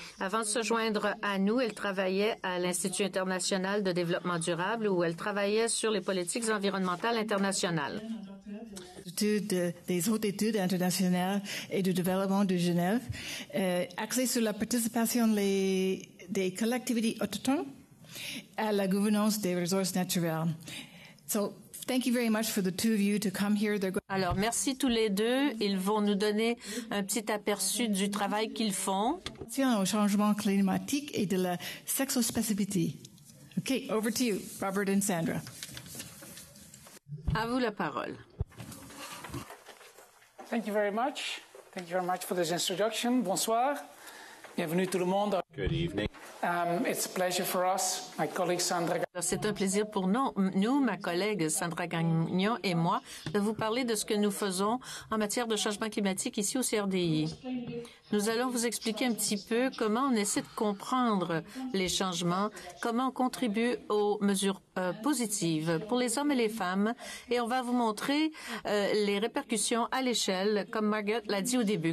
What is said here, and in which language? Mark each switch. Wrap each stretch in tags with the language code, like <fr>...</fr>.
<fr>Avant de se joindre à nous, elle travaillait à l'Institut international de développement durable où elle travaillait sur les politiques environnementales internationales. Des hautes études internationales et du développement de Genève, axé sur la participation des collectivités autochtones à la gouvernance des ressources naturelles.</fr> <en>So, thank you very much for the two of you to come here.</en> <fr>Alors, merci tous les deux. Ils vont nous donner un petit aperçu du travail qu'ils font. Au changement climatique et de la sexospécificité.</fr> <en>Okay, over to you, Robert and Sandra.</en> <fr>À vous la parole.</fr> <en>Thank you very much. Thank you very much for this introduction.</en> <fr>Bonsoir. Bienvenue tout le monde.</fr> <en>Good evening. It's a pleasure for us, my colleague Sandra.</en> <fr>C'est un plaisir pour nous, ma collègue Sandra Gagnon et moi, de vous parler de ce que nous faisons en matière de changement climatique ici au CRDI. Nous allons vous expliquer un petit peu comment on essaie de comprendre les changements, comment on contribue aux mesures positives pour les hommes et les femmes, et on va vous montrer les répercussions à l'échelle, comme Margaret l'a dit au début.</fr>